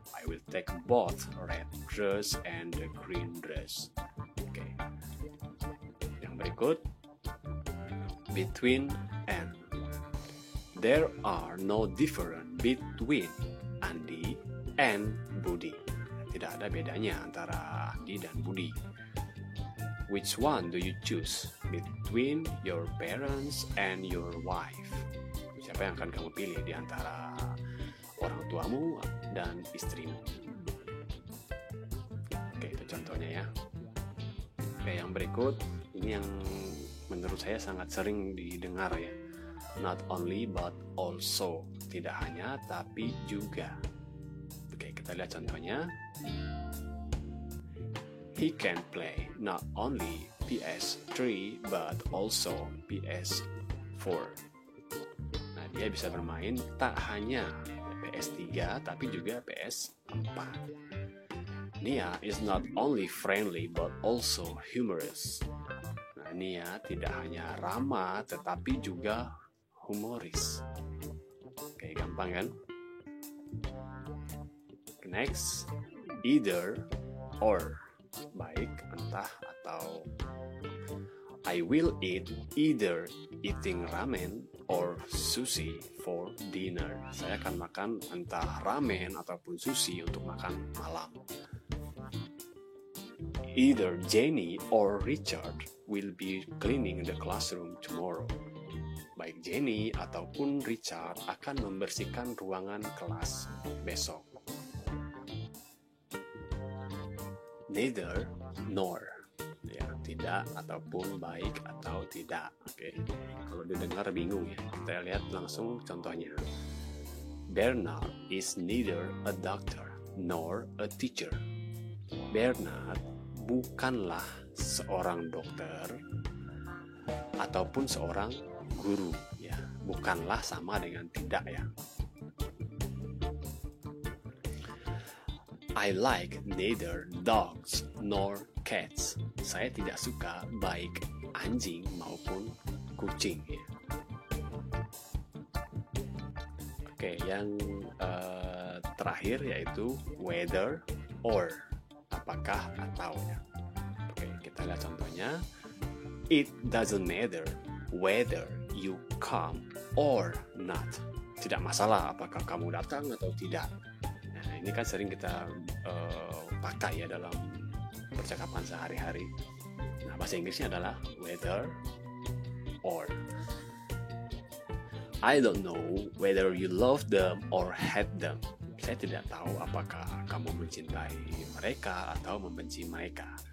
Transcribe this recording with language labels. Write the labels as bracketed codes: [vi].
[en] I will take both red dress and the green dress. Oke. [id] Yang berikut between and. [en] There are no difference between Andi and Budi. [id] Tidak ada bedanya antara Andi dan Budi. [en] Which one do you choose between your parents and your wife? [id] Siapa yang akan kamu pilih di antara orang tuamu dan istrimu? Oke, itu contohnya ya. Oke, yang berikut ini yang menurut saya sangat sering didengar ya. [en] Not only but also. [id] Tidak hanya tapi juga. Oke, kita lihat contohnya. [en] He can play not only PS3 but also PS4. [id] Nah, dia bisa bermain tak hanya PS3 tapi juga PS4. [en] Nia is not only friendly but also humorous. [id] Nah, Nia tidak hanya ramah tetapi juga humoris. Oke, gampang kan? [en] Next, either or. [id] Baik, entah atau. [en] I will eat either eating ramen or sushi for dinner. [id] Saya akan makan entah ramen ataupun sushi untuk makan malam. [en] Either Jenny or Richard will be cleaning the classroom tomorrow. [id] Baik Jenny ataupun Richard akan membersihkan ruangan kelas besok. Neither nor, ya, tidak ataupun baik atau tidak. Oke, kalau didengar bingung ya, kita lihat langsung contohnya. [en] Bernard is neither a doctor nor a teacher. [id] Bernard bukanlah seorang dokter ataupun seorang guru, ya. Bukanlah sama dengan tidak ya. [en] I like neither dogs nor cats. [id] Saya tidak suka baik anjing maupun kucing. Oke, yang terakhir yaitu whether or, apakah atau. Oke, kita lihat contohnya. [en] It doesn't matter whether you come or not. [id] Tidak masalah apakah kamu datang atau tidak. Nah, ini kan sering kita pakai ya dalam percakapan sehari-hari. Nah, bahasa Inggrisnya adalah whether or. [en] I don't know whether you love them or hate them. [id] Saya tidak tahu apakah kamu mencintai mereka atau membenci mereka.